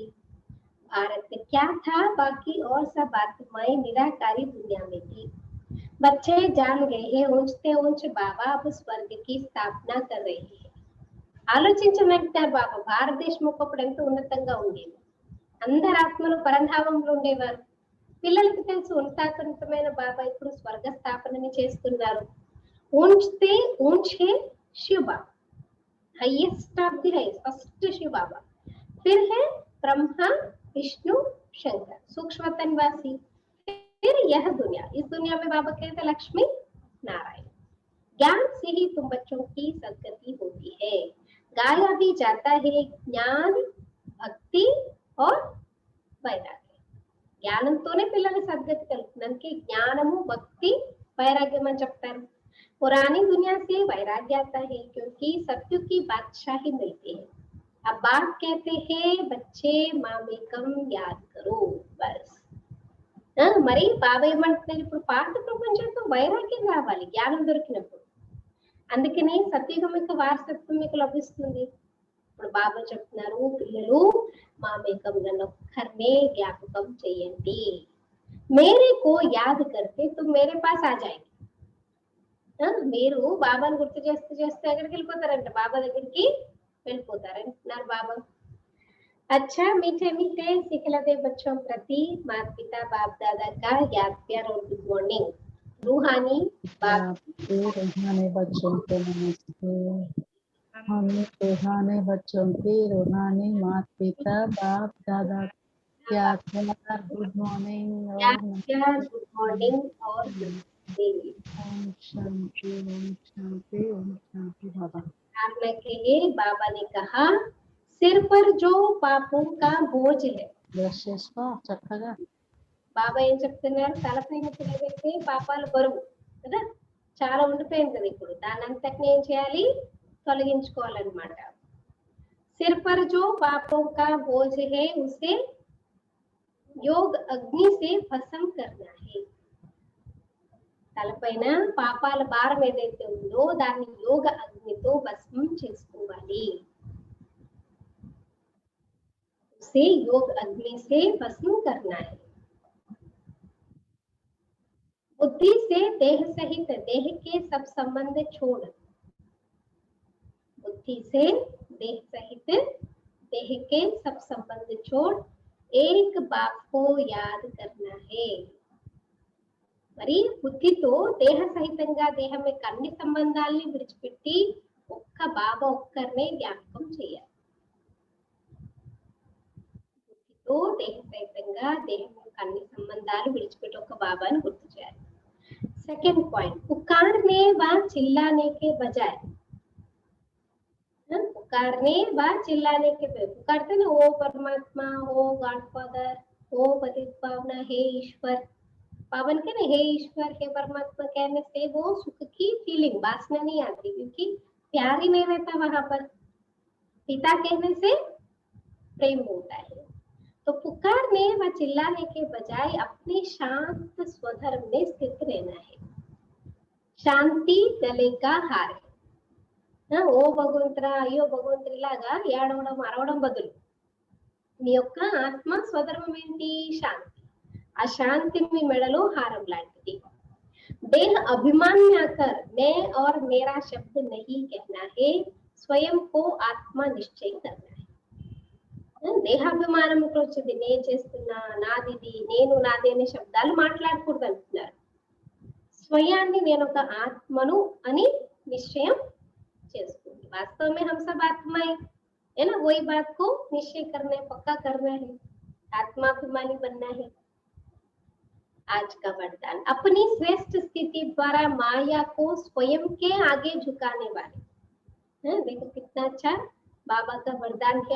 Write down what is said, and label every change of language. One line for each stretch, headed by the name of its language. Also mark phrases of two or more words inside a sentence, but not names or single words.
Hindi: भारत क्या था బాకీ और सब आत्माएं निराकारी दुनिया में थी, बच्चे जान गए हैं ऊंचते ऊंच बाबा अब स्वर्ग की स्थापना कर रहे हैं।
Telugu: ఆలోచించమంటారు బాబా, భారతదేశం ఒకప్పుడు ఎంత ఉన్నతంగా ఉండేది, అందరు ఆత్మలు పరంధామంలో ఉండేవారు। పిల్లలకి తెలుసు ఉన్నతమైన బాబా ఇప్పుడు స్వర్గ స్థాపనని చేస్తున్నారు।
Hindi: ऊंचते ऊंच है शिव बाबा,
English: highest of the highest,
Hindi: फर्स्ट शिव बाबा, फिर है ब्रह्मा विष्णु शंकर सूक्ष्मतन निवासी, फिर यह दुनिया, इस दुनिया में बाबा कहते लक्ष्मी नारायण। ज्ञान से ही तुम बच्चों की सद्गति होती है, गाया भी जाता है ज्ञान भक्ति और వైరాగ్యం।
Telugu: జ్ఞానంతోనే పిల్లల సద్గతి కలుగుతుందానికి జ్ఞానము భక్తి వైరాగ్యం అని చెప్తారు।
Hindi: पुरानी दुनिया से वैराग्य आता है क्योंकि सत्युग की बादशाही मिलती है। अब बाप कहते हैं बच्चे मामेकम याद करो बस।
Telugu: మరి బాబా ఏమంటున్నారు, ఇప్పుడు పాత ప్రపంచంతో వైరాగ్యం రావాలి జ్ఞానం దొరికినప్పుడు, అందుకనే సత్యుగం యొక్క వారసత్వం మీకు లభిస్తుంది। ఇప్పుడు బాబా చెప్తున్నారు, పిల్లలు మామేకం నన్ను ఒక్కరినే జ్ఞాపకం చేయండి,
Hindi: मेरे को याद करते तुम मेरे पास आ जाएंगे।
Telugu: మీరు బాబాను గుర్తు చేస్తూ చేస్తూ ఎక్కడికి వెళ్ళిపోతారంట, బాబా దగ్గరికి వెళ్ళిపోతారంటున్నారు బాబా।
Hindi: अच्छा मीठे मीठे सिखलाते बच्चों प्रति माता पिता बाप दादा का याद प्यार और
English: good morning.
Hindi: रूहानी बाप रूहानी बच्चों को नमस्ते, हमें रूहानी बच्चों के रूहानी माता पिता बाप दादा क्या प्यार
English: good morning
Hindi: याद प्यार
English: good morning
Hindi: और ओम शांति ओम शांति ओम शांति। बाबा प्रार्थना के लिए बाबा ने कहा, सिर पर जो पापों का बोझ है,
Telugu: చక్కగా బాబా ఏం చెప్తున్నారు, తలపైన ఏదైతే పాపాల బరువు కదా చాలా ఉండిపోయింది కదా, ఇప్పుడు దాని అంతటిని ఏం చేయాలి, తొలగించుకోవాలన్నమాట।
Hindi: सिर पर जो पापों का बोझ है उसे योग अग्नि से भस्म करना है।
Telugu: తలపైన పాపాల భారం ఏదైతే ఉందో దాన్ని యోగ అగ్నితో భస్మం చేసుకోవాలి।
Hindi: से योग अग्नि से भस्म करना है। बुद्धि से देह सहित देह के सब संबंध छोड़, बुद्धि से देह सहित देह के सब संबंध छोड़ एक बाप को याद करना है।
Telugu: మరి బుద్ధితో దేహ సహితంగా దేహం యొక్క అన్ని సంబంధాలని విడిచిపెట్టి ఒక్క బాబా ఒక్కరినే జ్ఞాపకం చేయాలి. బుద్ధితో దేహ సహితంగా దేహం యొక్క అన్ని సంబంధాలు విడిచిపెట్టి ఒక్క బాబాని గుర్తు చేయాలి.
Hindi: सेकंड पॉइंट, पुकारने व चिल्लाने के बजाय, पुकारने व चिल्लाने के बजाय, पुकारते ना ओ परमात्मा, ओ गॉडफादर, ओ पतित पावना, हे ईश्वर, पावन के ना हे ईश्वर, हे परमात्मा कहने से वो सुख की फीलिंग वासना नहीं आती, क्योंकि प्यार ही नहीं रहता वहां पर. पिता कहने से प्रेम होता है. तो पुकारने व चिल्लाने के बजाय अपने शांत स्वधर्म में स्थित रहना है. शांति गले का हार.
Telugu: ఓ భగవంతురా, అయ్యో భగవంతుడి లాగా ఏడవడం అరవడం బదులు మీ యొక్క ఆత్మ స్వధర్మం ఏంటి? శాంతి. ఆ శాంతి మీ మెడలో హారం లాంటిది.
Hindi: देह अभिमान में आकर मैं और मेरा शब्द नहीं कहना है, स्वयं को आत्मा निश्चय करना है.
Telugu: దేహాభిమానంకి వచ్చింది నేను చేస్తున్నా, నాదిది, నేను నాది అనే శబ్దాలు మాట్లాడకూడదు అంటున్నారు. స్వయాన్ని నేను ఒక ఆత్మను అని నిశ్చయం చేసుకోండి.
Hindi: वास्तव में हम सब आत्माएं है ना, वही बात को निश्चय करना है, पक्का करना है, आत्माभिमानी बनना है. आज का वरदान, अपनी श्रेष्ठ स्थिति द्वारा माया को स्वयं के आगे झुकाने वाले. देखो कितना अच्छा बाबा का वरदान है.